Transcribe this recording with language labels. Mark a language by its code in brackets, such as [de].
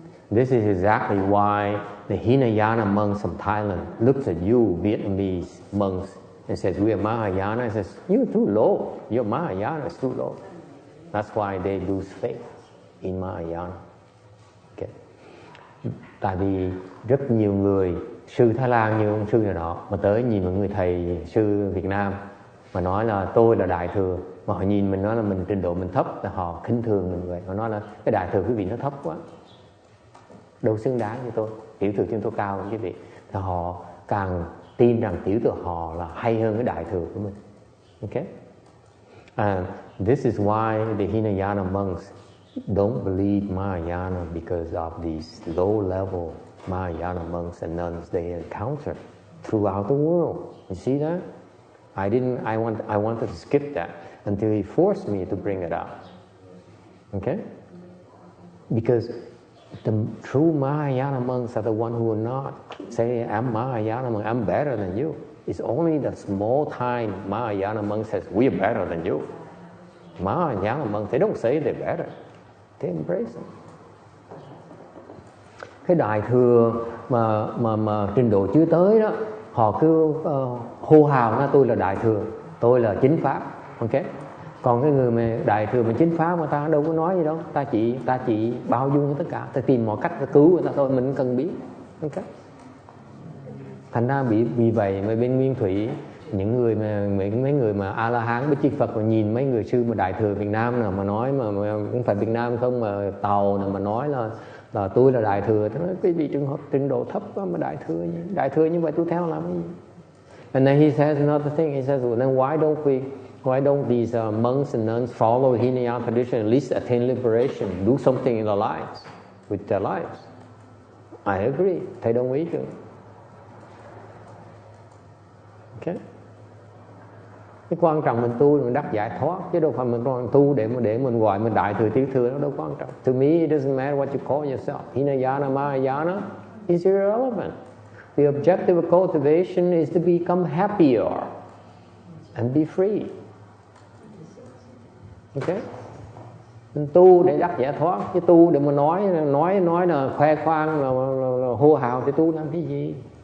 [en] This is exactly why the Hinayana monks from Thailand looks at you, Vietnamese monks, and says, we are Mahayana. And says, you're too low. Your Mahayana is too low. That's why they lose faith in Mahayana. Okay. [vi] Tại vì rất nhiều người, sư Thái Lan như ông sư này nọ, mà tới nhìn một người thầy sư Việt Nam mà nói là tôi là đại thừa, mà họ nhìn mình nói là mình trình độ mình thấp, là họ khinh thường mình vậy. Họ nói là cái đại thừa quý vị nó thấp quá, đâu xứng đáng như tôi, tiểu thừa chúng tôi cao hơn quý vị. Thì họ càng tin rằng tiểu thừa họ là hay hơn cái đại thừa của mình. Okay? [en] And this is why the Hinayana monks don't believe Mahayana, because of these low-level Mahayana monks and nuns they encounter throughout the world. You see that? I wanted to skip that until he forced me to bring it up. Okay? Because the true Mahayana monks are the one who are not saying, I'm Mahayana monk, I'm better than you. It's only the small-time Mahayana monks says, we're better than you. Mahayana monks, they don't say they're better. They embrace it. [vi] Cái đại thừa mà trình độ chưa tới đó, họ cứ hô hào nói tôi là đại thừa, tôi là chính pháp. Okay? Còn cái người mà đại thừa mà chính pháp mà ta đâu có nói gì đâu, ta chỉ bao dung với tất cả, ta tìm mọi cách ta cứu người ta thôi, mình không cần biết. Okay? Thành ra vì vậy mà bên Nguyên Thủy, những người mà mấy người mà A La Hán với Chư Phật mà nhìn mấy người sư mà đại thừa Việt Nam nào mà nói mà không phải Việt Nam không, mà Tàu nào mà nói là tôi là đại thừa, tôi nói cái gì trường hợp trình độ thấp quá mà đại thừa như vậy tôi theo làm cái gì? [en] And then he says another thing. He says, well, then why don't these monks and nuns follow Hinayana tradition, at least attain liberation, do something in their lives, with their lives? I agree. [vi] Thầy đồng ý chứ. [en] Okay. [vi] Cái quan trọng mình tu mình đắc giải thoát, chứ đâu phải mình còn tu để mình gọi mình đại thừa tiểu thừa, nó đâu quan trọng. [en] To me it doesn't matter what you call yourself. Hinayana, Mahayana is irrelevant. The objective of cultivation is to become happier and be free. Okay? [vi] Mình tu để đắc giải thoát, chứ tu để mà nói là khoe khoang là hô hào thì tu làm cái gì?